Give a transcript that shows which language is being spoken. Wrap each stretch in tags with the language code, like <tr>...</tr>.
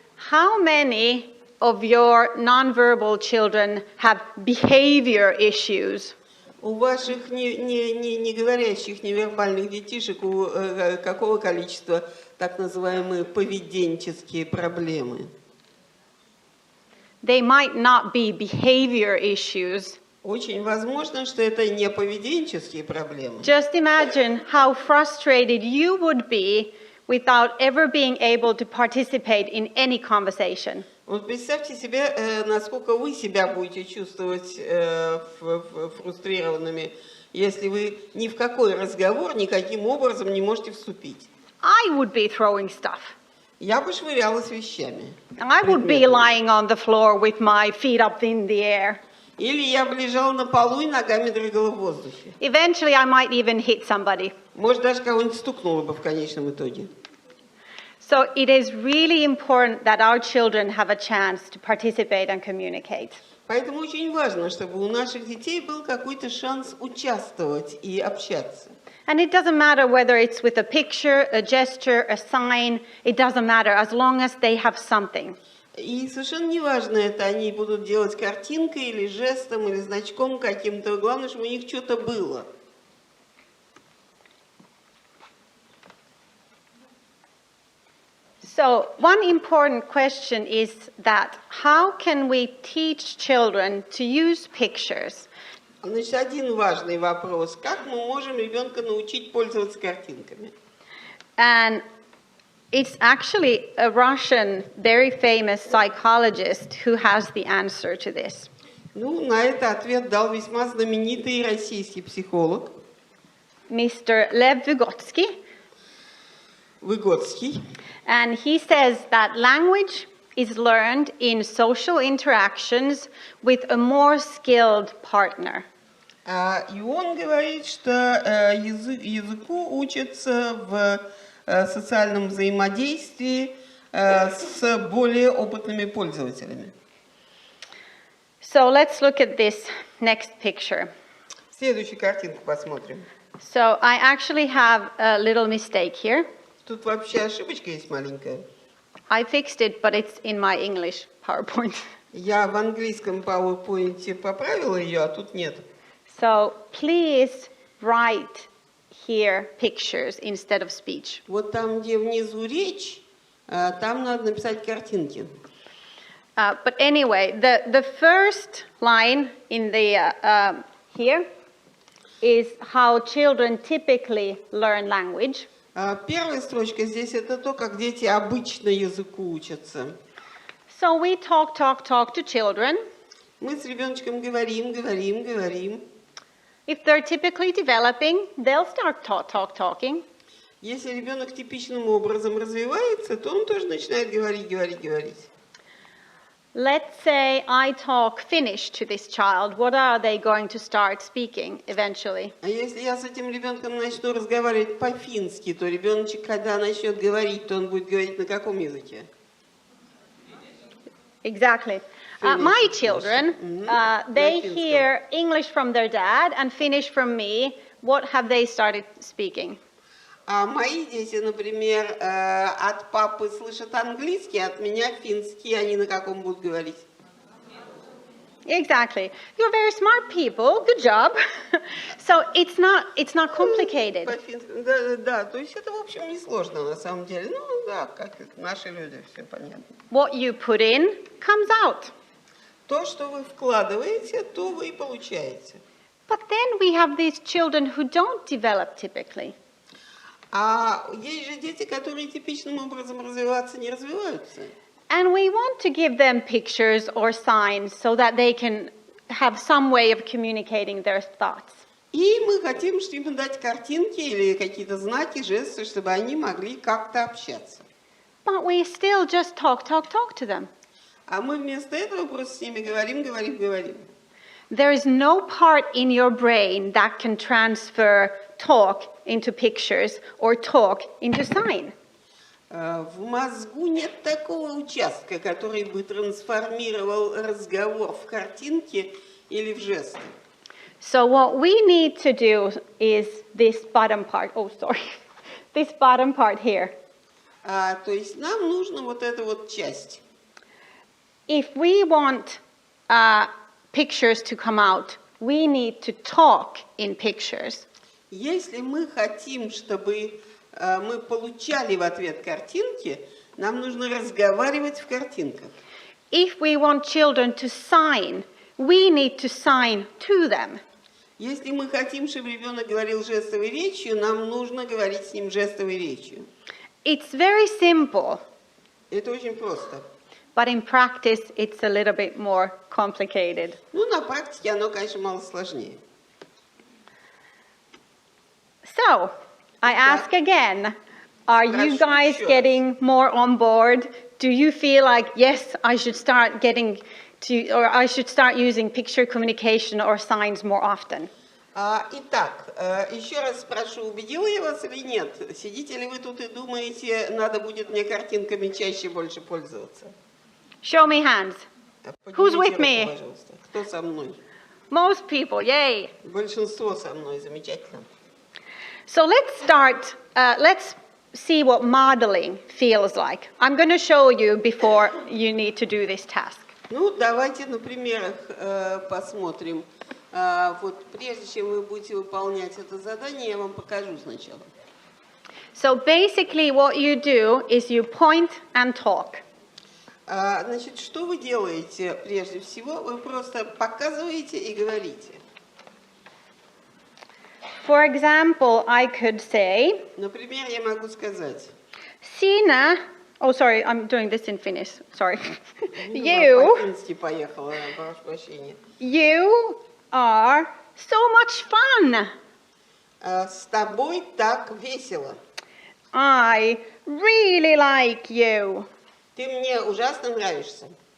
<en>How many of your nonverbal children have behavior issues?</en> <ru>У ваших не говорящих, невербальных детишек какого количества так называемые поведенческие проблемы?</ru> <en>They might not be behavior issues.</en> <ru>Очень возможно, что это не поведенческие проблемы.</ru> <en>Just imagine how frustrated you would be without ever being able to participate in any conversation.</en> <ru>Вот представьте себе, насколько вы себя будете чувствовать фрустрированными, если вы ни в какой разговор никаким образом не можете вступить.</ru> <en>I would be throwing stuff.</en> <ru>Я бы швырялась вещами.</ru> <en>I would be lying on the floor with my feet up in the air.</en> <ru>Или я бы лежала на полу и ногами двигала в воздухе.</ru> <en>Eventually, I might even hit somebody.</en> <ru>Может, даже кого-нибудь стукнула бы в конечном итоге.</ru> <en>So it is really important that our children have a chance to participate and communicate.</en> <ru>Поэтому очень важно, чтобы у наших детей был какой-то шанс участвовать и общаться.</ru> <en>And it doesn't matter whether it's with a picture, a gesture, a sign, it doesn't matter as long as they have something.</en> <ru>И совершенно неважно, это они будут делать картинкой или жестом, или значком каким-то. Главное, чтобы у них что-то было.</ru> <en>So one important question is that how can we teach children to use pictures?</en> <ru>Значит, один важный вопрос. Как мы можем ребенка научить пользоваться картинками?</ru> <en>And it's actually a Russian, very famous psychologist who has the answer to this.</en> <ru>Ну, на это ответ дал весьма знаменитый российский психолог</ru> <en>Mr. Lev Vygotsky.</en> <ru>Выгодский.</ru> <en>And he says that language is learned in social interactions with a more skilled partner.</en> <ru>И он говорит, что языку учатся в социальном взаимодействии с более опытными пользователями.</ru> <en>So let's look at this next picture.</en> <ru>Следующую картинку посмотрим.</ru> <en>So I actually have a little mistake here.</en> <ru>Тут вообще ошибочка есть маленькая.</ru> <en>I fixed it, but it's in my English PowerPoint.</en> <ru>Я в английском PowerPoint поправила ее, а тут нет.</ru> <en>So please write here pictures instead of speech.</en> <ru>Вот там, где внизу речь, там надо написать картинки.</ru> <en>But anyway, the first line in the here is how children typically learn language.</en> <ru>Первая строчка здесь это то, как дети обычно языку учатся.</ru> <en>So we talk to children.</en> <ru>Мы с ребеночком говорим.</ru> <en>If they're typically developing, they'll start talking.</en> <ru>Если ребенок типичным образом развивается, то он тоже начинает говорить.</ru> <en>Let's say I talk Finnish to this child. What are they going to start speaking eventually?</en> <ru>А если я с этим ребенком начну разговаривать по-фински, то ребеночек, когда начнет говорить, то он будет говорить на каком языке?</ru> <en>Exactly. My children, they hear English from their dad and Finnish from me. What have they started speaking?</en> <ru>А мои дети, например, от папы слышат английский, от меня финский. Они на каком будут говорить?</ru> <en>Exactly. You're very smart people. Good job. So it's not complicated.</en> <ru>Да. То есть это, в общем, несложно на самом деле. Ну, да, как наши люди, все понятно.</ru> <en>What you put in comes out.</en> <ru>То, что вы вкладываете, то вы и получаете.</ru> <en>But then we have these children who don't develop typically.</en> <ru>А есть же дети, которые типичным образом развиваться не развиваются.</ru> <en>And we want to give them pictures or signs so that they can have some way of communicating their thoughts.</en> <ru>И мы хотим, чтобы им дать картинки или какие-то знаки, жесты, чтобы они могли как-то общаться.</ru> <en>But we still just talk to them.</en> <ru>А мы вместо этого просто с ними говорим.</ru> <en>There is no part in your brain that can transfer talk into pictures or talk into sign.</en> <ru>В мозгу нет такого участка, который бы трансформировал разговор в картинки или в жесты.</ru> <en>So what we need to do is this bottom part. Oh, sorry. This bottom part here.</en> <ru>То есть нам нужна вот эта вот часть.</ru> <en>If we want pictures to come out, we need to talk in pictures.</en> <ru>Если мы хотим, чтобы мы получали в ответ картинки, нам нужно разговаривать в картинках.</ru> <en>If we want children to sign, we need to sign to them.</en> <ru>Если мы хотим, чтобы ребенок говорил жестовой речью, нам нужно говорить с ним жестовой речью.</ru> <en>It's very simple,</en> <ru>Это очень просто.</ru> <en>but in practice it's a little bit more complicated.</en> <ru>Ну, на практике оно, конечно, мало сложнее.</ru> <en>So, I ask again, are you guys getting more on board? Do you feel like, yes, I should start getting to, or I should start using picture communication or signs more often?</en> <ru>Итак, еще раз спрошу, убедила я вас или нет? Сидите ли вы тут и думаете, надо будет мне картинками чаще больше пользоваться?</ru> <en>Show me hands. Who's with me?</en> <ru>Пожалуйста. Кто со мной?</ru> <en>Most people, yay.</en> <ru>Большинство со мной, замечательно.</ru> <en>So let's start, let's see what modeling feels like. I'm going to show you before you need to do this task.</en> <ru>Ну, давайте на примерах посмотрим. Вот прежде чем вы будете выполнять это задание, я вам покажу сначала.</ru> <en>So basically what you do is you point and talk.</en> <ru>Значит, что вы делаете прежде всего? Вы просто показываете и говорите.</ru> <en>For example, I could say,</en> <ru>Например, я могу сказать.</ru> <en>Sina, oh sorry, I'm doing this in Finnish, sorry.</en> <ru>По-фински поехала, прошу прощения.</ru> <en>You are so much fun.</en> <ru>С тобой так весело.</ru> <en>I really like you.</en> <ru>Ты мне ужасно нравишься.</ru>